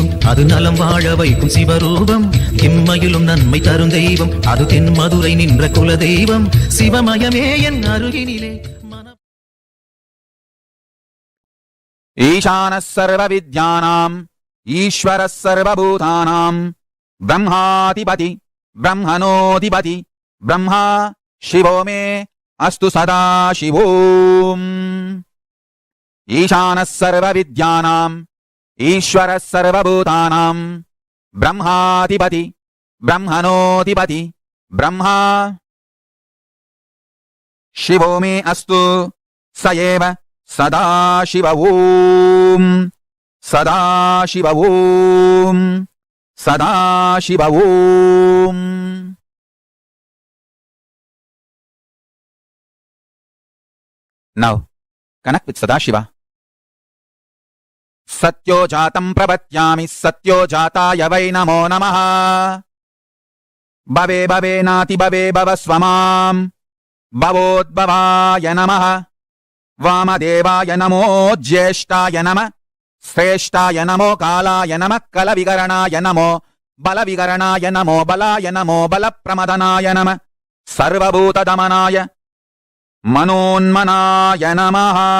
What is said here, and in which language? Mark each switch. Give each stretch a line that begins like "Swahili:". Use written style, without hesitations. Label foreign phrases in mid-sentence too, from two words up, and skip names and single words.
Tamil: அது நலம் வாழ வைக்கும் சிவரூபம் எம்மையிலும் நன்மை தரும் தெய்வம் அது தென் மதுரை நின்ற குல தெய்வம் சிவமயமே என் அருகினிலே
Sanskrit: ईशानः सर्वविद्यानाम् ईश्वरः सर्वभूतानाम् ब्रह्माधिपति ब्रह्मणोऽधिपति ब्रह्मा शिवो मे अस्तु सदाशिवोम् ईशानः सर्वविद्यानाम् ईश्वरः सर्वभूतानाम् ब्रह्माधिपति ब्रह्मणोऽधिपति ब्रह्मा शिवो मे अस्तु स एव सदाशिव ओम् सदाशिव ओम् सदाशिव ओम्.
English: Now connect with Sadashiva.
Sanskrit: सद्यो जातं प्रपद्यामि सद्यो जाताय वै नमो नमः भवे भवे नाति भवे भवस्वमाम् भवोद्भवाय नमः वामदेवाय नमो ज्येष्ठाय नमः श्रेष्ठाय नमो कालाय नमः कलविकरणाय नमो बलविकरणाय नमो बलाय नमो बलप्रमदनाय नमः सर्वभूतदमनाय मनोन्मनाय नमः